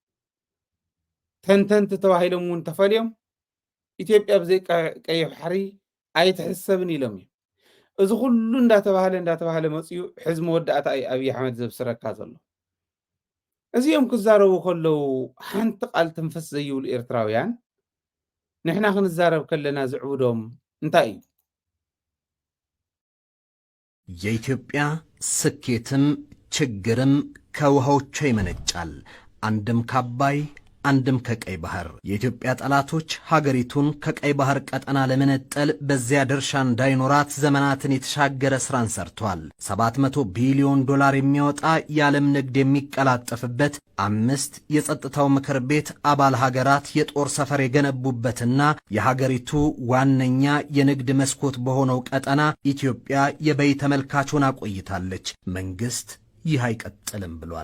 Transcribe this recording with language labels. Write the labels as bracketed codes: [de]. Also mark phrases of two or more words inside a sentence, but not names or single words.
[ti] ተንተንቲ ተባሂሎም እውን ተፈልዮም ኢትዮጵያ ብዘይ ቀይሕ ባሕሪ ኣይትሕሰብን ኢሎም እዩ እዚ ኩሉ እንዳተባሃለ መፅኡ ሕዚ መወዳእታ ኣብይ ኣሕመድ ዘብስረካ ዘሎ እዚኦም ክዛረቡ ከለው ሓንቲ ቃል ተንፈስ ዘይብሉ ኤርትራውያን ንሕና ክንዛረብ ከለና ዝዕብዶም እንታይ እዩ [am] የኢትዮጵያ ስኬትም ችግርም ከውሃዎቿ ይመነጫል አንድም ከአባይ አንድም ከቀይ ባህር የኢትዮጵያ ጠላቶች ሀገሪቱን ከቀይ ባህር ቀጠና ለመነጠል በዚያ ድርሻ እንዳይኖራት ዘመናትን የተሻገረ ስራን ሰርቷል 700 ቢሊዮን ዶላር የሚያወጣ የዓለም ንግድ የሚቀላጠፍበት 5 የጸጥታው ምክር ቤት አባል ሀገራት የጦር ሰፈር የገነቡበትና የሀገሪቱ ዋነኛ የንግድ መስኮት በሆነው ቀጠና ኢትዮጵያ የበይ ተመልካቹን አቆይታለች መንግስት ይህ አይቀጥልም ብሏል